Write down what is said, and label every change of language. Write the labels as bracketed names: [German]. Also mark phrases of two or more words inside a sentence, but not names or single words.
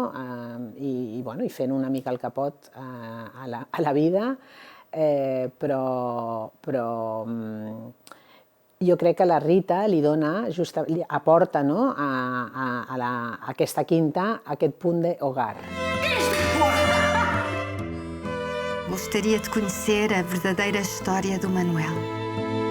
[Catalan] I fent una mica el capot a la vida. Però jo crec que la Rita li aporta a aquesta quinta aquest punt d'hogar. [Portuguese] Gostaria de conhecer a verdadeira história do Manuel.